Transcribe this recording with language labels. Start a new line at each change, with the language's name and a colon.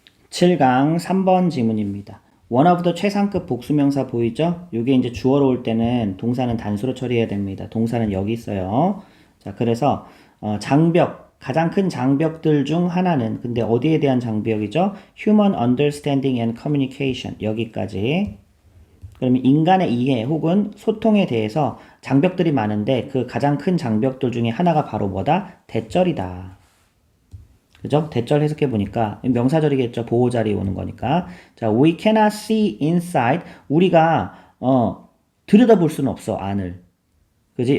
Korean: 7강 3번 지문입니다.
English: one of the
Korean: 최상급 복수명사 보이죠? 이게 이제 주어로 올 때는 동사는 단수로 처리해야 됩니다. 동사는 여기 있어요. 자, 그래서 장벽 가장 큰 장벽들 중 하나는 근데 어디에 대한 장벽이죠?
English: Human understanding and communication 여기까지.
Korean: 그러면 인간의 이해 혹은 소통에 대해서 장벽들이 많은데 그 가장 큰 장벽들 중에 하나가 바로 뭐다? 대절이다. 그죠? 대절 해석해 보니까 명사절이겠죠. 보호자리 오는 거니까. 자,
English: we cannot see inside.
Korean: 우리가 들여다볼 수는 없어 안을. 그지?